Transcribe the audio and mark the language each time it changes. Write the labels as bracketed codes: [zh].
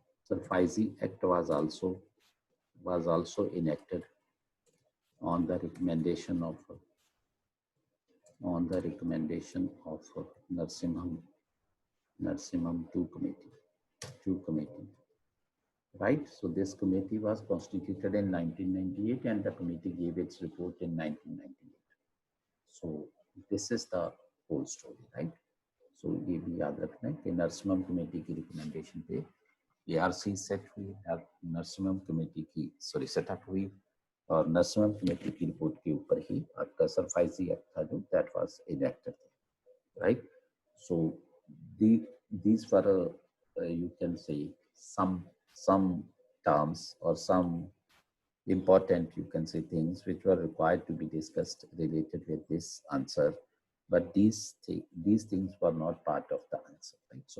[en] SAFESI Act was also enacted on the recommendation of Narsimham 2 committee, right? So this committee was constituted in 1998 and the committee gave its report in 1998. So this is the whole story, right? [hi] So ये भी याद रखना है कि Narasimham committee की recommendation पे ARC set हुई, Narasimham committee की सेटअप हुई और नरसिम्हम कमेटी की रिपोर्ट के ऊपर ही आपका SAFESI एक्ट था जो [en] That was enacted, right? So these were you can say some terms or some important, you can say, things which were required to be discussed related with this answer, but these things were not part of the answer, right?